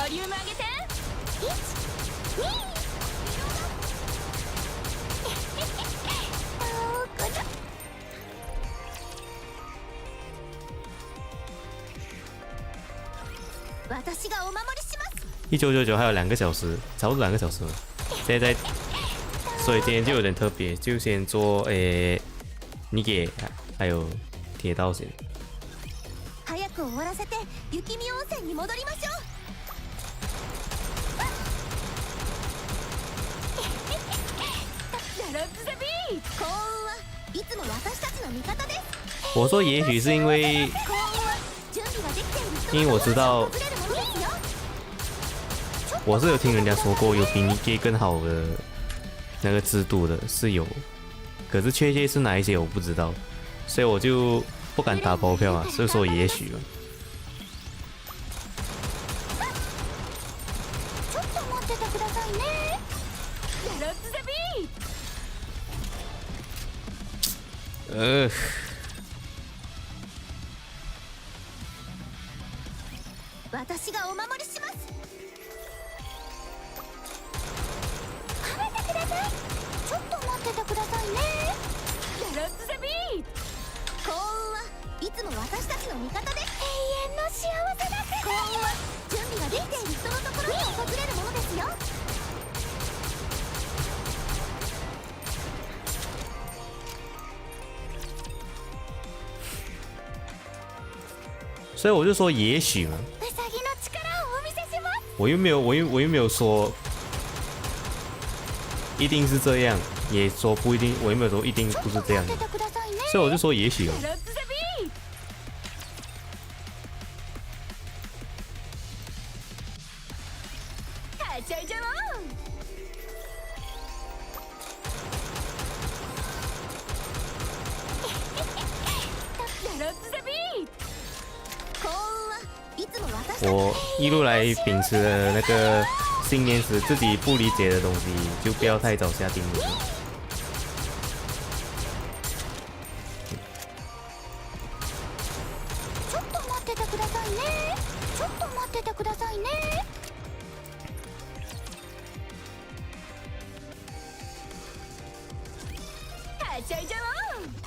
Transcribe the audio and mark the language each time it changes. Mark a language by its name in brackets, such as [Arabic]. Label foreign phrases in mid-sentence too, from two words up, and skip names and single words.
[Japanese] ボリューム上げて。 1、2。どこだ。私がお守りします。 [Chinese] 1999 还有2个小时，差不多2个小时了。现在所以今天就有点特别，就先做NIKKE还有铁道线。 [Japanese] 早く終わらせて雪見温泉に戻りましょう。ラロッツ・ザ・ビー幸運はいつも私たちの味方です。 [Chinese] 我说也许是因为， [Japanese] 幸運は準備ができている人 [Chinese] 因为我知道 [Japanese] 訪れるものですよ。 [Chinese] 我是有听人家说过有比NIKKE更好的那个制度的，是有，可是确切是哪一些我不知道，所以我就不敢打包票啊，所以说也许嘛。 [Japanese] ちょっと待っててくださいね。ラロッツ・ザ・ビー私がお守りします。食べてください。ちょっと待っててくださいね。ラロッツ・ザ・ビー幸運はいつも私たちの味方です。永遠の幸せな世界。幸運は準備ができている人のところに訪れるものですよ。 [Chinese] 所以我就说也许嘛， [Japanese] ウサギの力をお見せします。 [Chinese] 我又没有说一定是这样，也说不一定，我又没有说一定不是这样的， [Japanese] 待っててくださいね。 [Chinese] 所以我就说也许嘛。 [Japanese] ラロッツ・ザ・ビーはしゃいじゃおう。ラロッツ・ザ・ビー幸運はいつも私たち [Chinese] 我一路来秉持的那个信念是，自己不理解的东西就不要太早下定论。 [Japanese] ちょっと待っててくださいね。ちょっと待っててくださいね。はしゃいじゃおう。